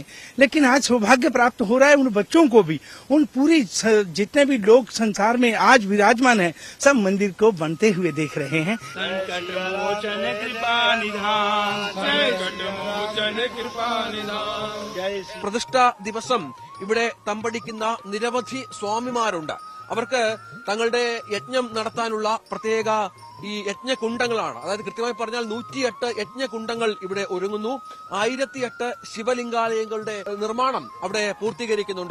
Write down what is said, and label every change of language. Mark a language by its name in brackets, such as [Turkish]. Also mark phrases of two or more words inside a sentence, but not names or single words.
[Hindi] लेकिन आज सौभाग्य प्राप्त हो रहा है उन बच्चों को भी, उन पूरी जितने भी लोग संसार में आज विराजमान हैं, सब मंदिर को बनते हुए देख रहे हैं। संकट मोचन कृपा निधान, संकट मोचन कृपा निधान। [Malayalam] പ്രതിഷ്ഠാ ദിവസം ഇവിടെ തമ്പടിക്കുന്ന നിരവധി സ്വാമിമാരുണ്ട്. അവർക്ക് തങ്ങളുടെ യജ്ഞം നടത്താനുള്ള പ്രത്യേക ഈ യജ്ഞകുണ്ടങ്ങളാണ്. അതായത് കൃത്യമായി പറഞ്ഞാൽ 108 യജ്ഞകുണ്ടങ്ങൾ ഇവിടെ ഒരുങ്ങുന്നു. 1008 ശിവലിംഗാലയങ്ങളുടെ നിർമ്മാണം അവിടെ പൂർത്തീകരിക്കുന്നുണ്ട്.